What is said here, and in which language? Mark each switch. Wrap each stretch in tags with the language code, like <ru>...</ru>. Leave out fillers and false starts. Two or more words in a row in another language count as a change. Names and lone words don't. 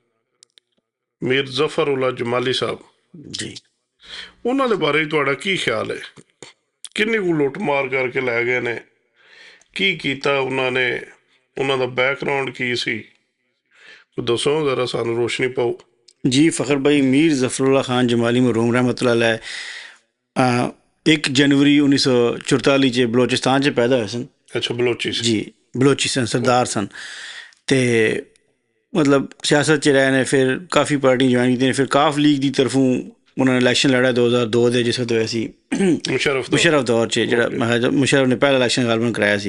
<pa>ਮੀਰ ਜ਼ਫਰੁੱਲਾ ਜਮਾਲੀ ਸਾਹਿਬ ਜੀ, ਉਹਨਾਂ ਦੇ ਬਾਰੇ ਤੁਹਾਡਾ ਕੀ ਖਿਆਲ ਹੈ? ਕਿੰਨੀ ਕੁ ਲੁੱਟ ਮਾਰ ਕਰਕੇ ਲੈ ਗਏ ਨੇ? ਕੀ ਕੀਤਾ ਉਹਨਾਂ ਨੇ? ਉਹਨਾਂ ਦਾ ਬੈਕਗਰਾਉਂਡ ਕੀ ਸੀ? ਦੱਸੋ ਜ਼ਰਾ, ਸਾਨੂੰ ਰੋਸ਼ਨੀ ਪਾਓ। ਜੀ फ़खर भाई, मीर ज़फ़रुल्लाह ख़ान जमाली मरहूम</pa> <ar>رحمة الله عليه</ar> <pa>1 जनवरी 1944 'ਚ ਬਲੋਚਿਸਤਾਨ 'ਚ ਪੈਦਾ ਹੋਏ ਸਨ। ਅੱਛਾ, ਬਲੋਚੀ ਸੀ। ਜੀ, ਬਲੋਚੀ ਸਨ, ਸਰਦਾਰ ਸਨ। ਅਤੇ ਮਤਲਬ ਸਿਆਸਤ 'ਚ ਰਹੇ ਨੇ, ਫਿਰ ਕਾਫੀ ਪਾਰਟੀ ਜੁਆਇਨ ਕੀਤੀਆਂ ਨੇ। ਫਿਰ ਕਾਫ ਲੀਗ ਦੀ ਤਰਫੋਂ ਉਹਨਾਂ ਨੇ ਇਲੈਕਸ਼ਨ ਲੜਿਆ 2002 ਦੇ, ਜਿਸ ਵਕਤ ਹੋਇਆ ਸੀ ਮੁਸ਼ਰਫ ਦੌਰ 'ਚ, ਜਿਹੜਾ ਮੁਸ਼ਰਫ ਨੇ ਪਹਿਲਾ ਇਲੈਕਸ਼ਨ ਗਾਲਬਨ ਕਰਾਇਆ ਸੀ।</pa>